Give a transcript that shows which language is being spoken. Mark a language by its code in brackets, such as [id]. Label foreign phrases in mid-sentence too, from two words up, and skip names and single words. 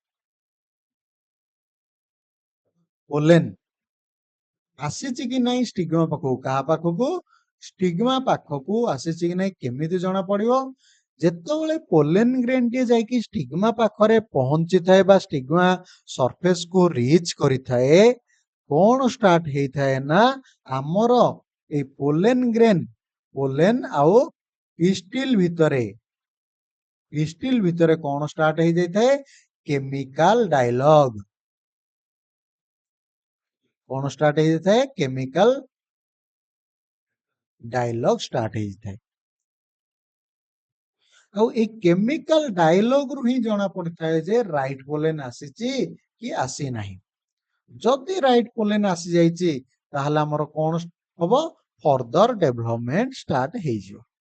[or] ଆସିଛି କି ନାହିଁ ଷ୍ଟିଗ୍ମା ପାଖକୁ କାହା ପାଖକୁ ଷ୍ଟିଗ୍ମା ପାଖକୁ ଆସିଛି କି ନାହିଁ କେମିତି ଜଣା ପଡିବ ଯେତେବେଳେ [en] pollen grain [or] ଟିଏ ଯାଇକି ଷ୍ଟିଗ୍ମା ପାଖରେ ପହଞ୍ଚିଥାଏ ବା ଷ୍ଟିଗ୍ମା ସରଫେସ କୁ ରିଚ୍ କରିଥାଏ କଣ ଷ୍ଟାର୍ଟ ହେଇଥାଏ ନା ଆମର এই [en] pollen grain pollen [or] ଆଉ ପିଷ୍ଟିଲ ଭିତରେ କଣ ଷ୍ଟାର୍ଟ ହେଇଯାଇଥାଏ [en] chemical dialogue [or] କଣ ଷ୍ଟାର୍ଟ ହେଇଯାଇଥାଏ କେମିକାଲ ଡାୟଲଗ ଷ୍ଟାର୍ଟ ହେଇଯାଇଥାଏ ଆଉ ଏଇ [en] chemical dialogue [or] ରୁ ହିଁ ଜଣା ପଡିଥାଏ ଯେ [en] right pollen [or] ଆସିଛି କି ଆସି ନାହିଁ ଯଦି [en] right pollen [or] ଆସି ଯାଇଛି ତାହେଲେ ଆମର କଣ ହବ [en] further development start [or] ହେଇଯିବ